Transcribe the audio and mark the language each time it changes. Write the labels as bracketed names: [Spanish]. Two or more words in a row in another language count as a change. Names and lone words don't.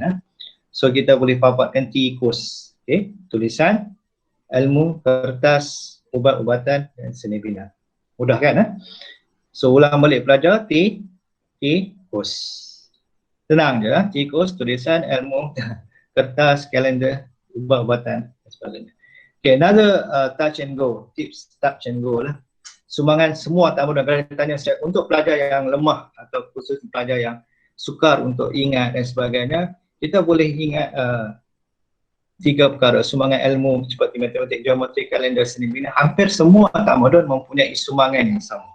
[Malay] So kita boleh paparkan tikus. Tulisan, ilmu, kertas, ubat-ubatan dan seni bina. Mudah kan? So ulang balik pelajar, tikus. Tenang je lah, tikus, tulisan, ilmu, kertas, kalender, ubat-ubatan dan sebagainya. [English] Another touch and go, tips touch and go lah. [Malay] Sumbangan semua tamadun. Kalau ditanya saya untuk pelajar yang lemah atau khusus pelajar yang sukar untuk ingat dan sebagainya, kita boleh ingat 3 perkara. Sumbangan ilmu seperti matematik, geometri, kalender, seni bina. Hampir semua tamadun mempunyai sumbangan yang sama.